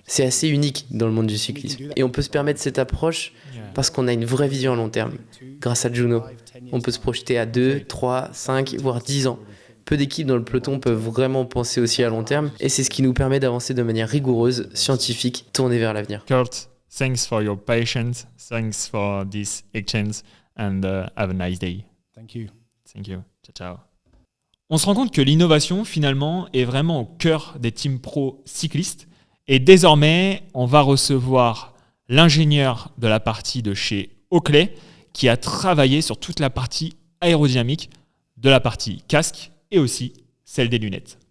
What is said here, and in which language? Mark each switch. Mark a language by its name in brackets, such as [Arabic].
[French] C'est assez unique dans le monde du cyclisme. Et on peut se permettre cette approche parce qu'on a une vraie vision à long terme. Grâce à Juno, on peut se projeter à 2, 3, 5, voire 10 ans. Peu d'équipes dans le peloton peuvent vraiment penser aussi à long terme et c'est ce qui nous permet d'avancer de manière rigoureuse, scientifique, tournée vers l'avenir. [English] Kurt, thanks for your patience, thanks for this exchange and have a nice day. Thank you. Thank you. Ciao, ciao. [French] On se rend compte que l'innovation, finalement, est vraiment au cœur des teams pro cyclistes et désormais, on va recevoir l'ingénieur de la partie de chez Oakley qui a travaillé sur toute la partie aérodynamique de la partie casque et aussi celle des lunettes.